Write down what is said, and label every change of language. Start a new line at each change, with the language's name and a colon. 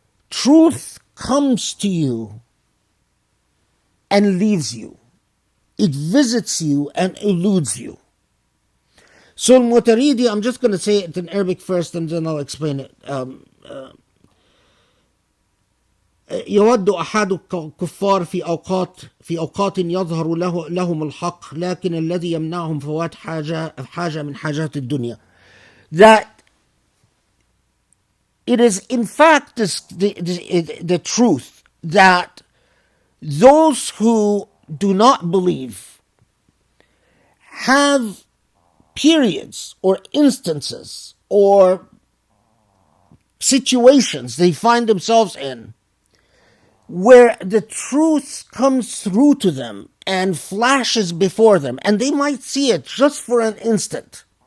English: Truth comes to you and leaves you. It visits you and eludes you. So Al-Mutaridi, I'm just going to say it in Arabic first and then I'll explain it.
Arabic: يود أحد الكفار في أوقات يظهر لهم الحق لكن الذي يمنعهم فوات حاجة من حاجات الدنيا.
English: That it is in fact the truth that those who do not believe have periods or instances or situations they find themselves in where the truth comes through to them and flashes before them, and they might see it just for an instant.